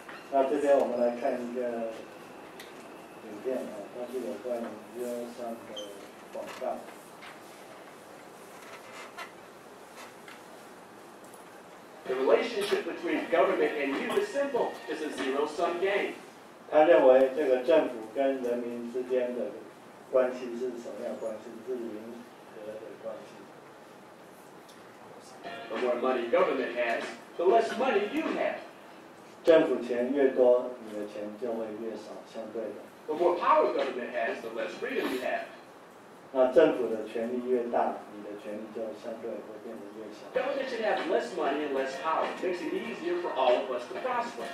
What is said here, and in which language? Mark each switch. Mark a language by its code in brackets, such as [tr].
[zh] 那这边我们来看一个影片啊，它是有关于0上的广告。 [en] The relationship between government and you is simple. It's a zero-sum game. [zh] 他认为这个政府跟人民之间的关系是什么样的关系？是零和的关系。 [en] The more money government has, the less money you have. [zh] 政府钱越多，你的钱就会越少，相对的。 [en] The more power government has, the less freedom you have. [zh] 那政府的权力越大，你的权力就相对会变得越小。 [en] Government should have less money and less power. It makes it easier for all of us to prosper.